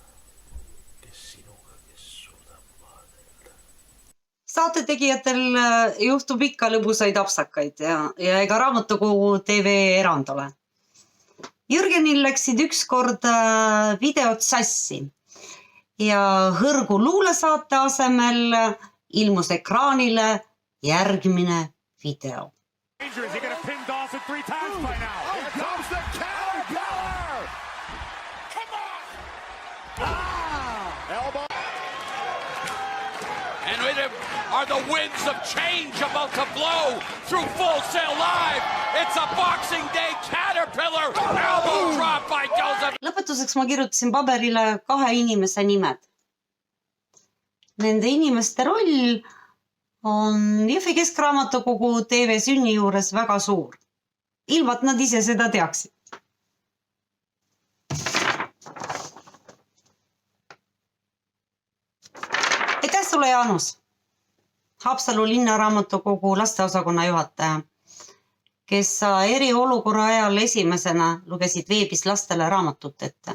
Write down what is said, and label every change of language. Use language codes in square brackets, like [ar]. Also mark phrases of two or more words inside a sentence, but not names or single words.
[et] Saatetegijatel juhtub ikka lõbusaid apsakaid ja ega raamatukogu TV erand ole. Jürgenil läksid ükskord videod sassi ja hõrgu luulesaate asemel ilmus ekraanile järgmine video. [en] And with him are the winds of change about to blow through Full Sail Live. It's a Boxing Day Caterpillar elbow drop by Joseph. [et] Lõpetuseks ma kirjutasin paberile 2 inimese nimed. Nende inimeste roll on Jõhvi Keskraamatukogu TV sünni juures väga suur. Ilma et nad ise seda teaksid. Aitäh sulle, Jaanus, Haapsalu linnaraamatukogu lasteosakonna juhataja, kes sa eriolukorra ajal esimesena lugesid veebis lastele raamatut ette.